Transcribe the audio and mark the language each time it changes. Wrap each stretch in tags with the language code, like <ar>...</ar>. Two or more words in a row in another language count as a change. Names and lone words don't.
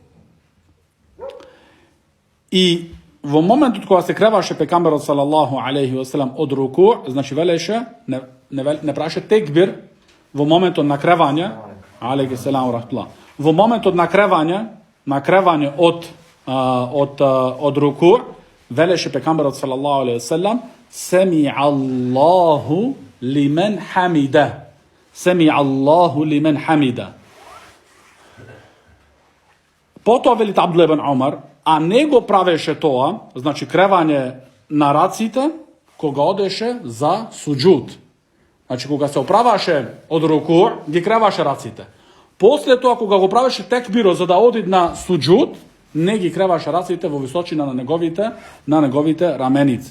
<mk>И во моментот кога се креваше пекамберот</mk> <ar>صلى الله عليه وسلم</ar> <mk>од руку, значи велеше, не праше текбир, во моментот на кревање,</mk> <ar>عليه السلام رحمة الله,</ar> <mk>во моментот на кревање од руку, велеше пекамберот</mk> <ar>صلى الله عليه وسلم, سمع الله لمن حمده. سمع الله لمن حمده.</ar> <mk>Потоа велите Абдулlah ибн Омар, а не го правеше тоа, значи кревање на раците, кога одеше за суџуд. Значи, кога се оправаше од руку, ги креваше раците. После тоа, кога го правеше текбиро за да оди на суџуд, не ги креваше раците во височина на неговите раменици.</mk>